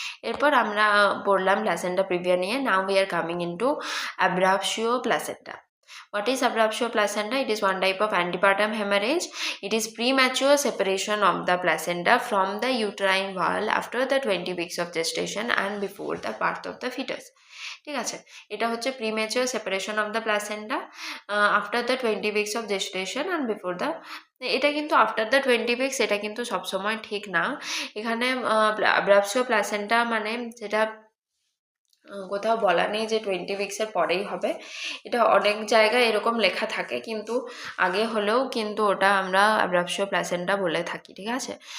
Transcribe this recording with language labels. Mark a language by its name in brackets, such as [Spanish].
[English] এরপর আমরা পড়লাম প্লাসেন্টা প্রিভিয়া নিয়ে। Now we are coming into abruptio placenta. What is abruptio placenta? It is one type of antepartum hemorrhage. It is premature separation of the placenta from the uterine wall after the 20 weeks of gestation and before the birth of the fetus. ঠিক আছে, এটা হচ্ছে premature separation of the placenta after the 20 weeks of gestation and before the, এটা কিন্তু after the 20 weeks এটা কিন্তু সবসময় ঠিক না। [Bangla] এখানে অ্যাব্রাপসিও প্লাসেন্টা মানে যেটা কোথাও বলা নেই যে 20 উইকসের পরেই হবে, এটা অনেক জায়গায় এরকম লেখা থাকে, কিন্তু আগে হলেও কিন্তু ওটা আমরা অ্যাব্রাপসিও প্লাসেন্টা বলে থাকি, ঠিক আছে।